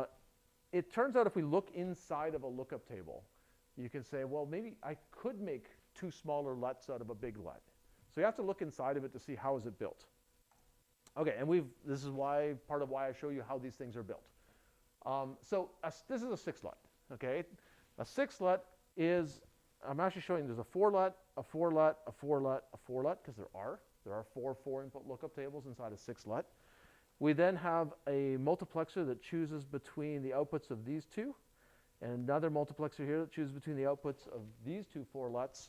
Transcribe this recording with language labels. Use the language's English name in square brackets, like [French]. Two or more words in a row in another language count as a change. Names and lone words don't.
[English] It turns out if we look inside of a lookup table, you can say, well, maybe I could make 2 smaller LUTs out of a big LUT. So you have to look inside of it to see how is it built. Okay, and this is part of why I show you how these things are built. This is a 6 LUT, okay? A 6 LUT is, I'm actually showing there's a 4 LUT, a 4 LUT, a 4 LUT, a 4 LUT, because there are 4 input lookup tables inside a 6 LUT. We then have a multiplexer that chooses between the outputs of these two, and another multiplexer here that chooses between the outputs of these two 4 LUTs.